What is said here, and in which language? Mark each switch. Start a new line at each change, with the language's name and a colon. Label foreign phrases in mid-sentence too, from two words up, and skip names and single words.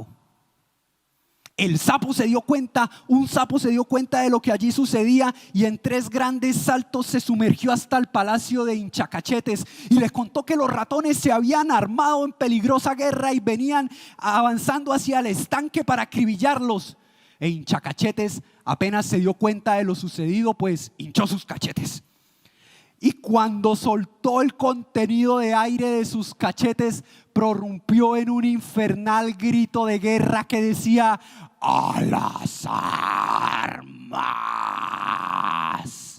Spanish: Un sapo se dio cuenta de lo que allí sucedía, y en 3 grandes saltos se sumergió hasta el palacio de Hinchacachetes y le contó que los ratones se habían armado en peligrosa guerra y venían avanzando hacia el estanque para acribillarlos. E Hinchacachetes apenas se dio cuenta de lo sucedido, pues hinchó sus cachetes. Y cuando soltó el contenido de aire de sus cachetes, prorrumpió en un infernal grito de guerra que decía: ¡a las armas!